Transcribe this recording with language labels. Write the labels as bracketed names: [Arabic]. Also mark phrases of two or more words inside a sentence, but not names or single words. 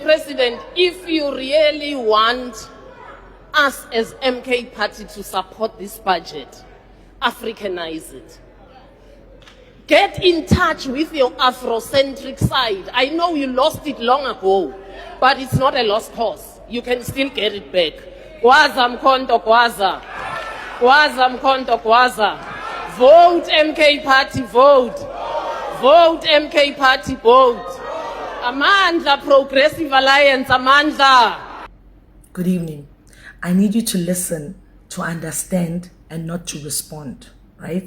[English] President, if you really want us as MK Party to support this budget, Africanize it. Get in touch with your Afrocentric side. I know you lost it long ago, but it's not a lost cause. You can still get it back. [Zulu] Gwaza mkhonto gwaza. Gwaza mkhonto gwaza. [English] Vote MK Party, vote. Vote MK Party, vote. Amandla Progressive Alliance, Amandla. Good evening. I need you to listen, to understand, and not to respond, right?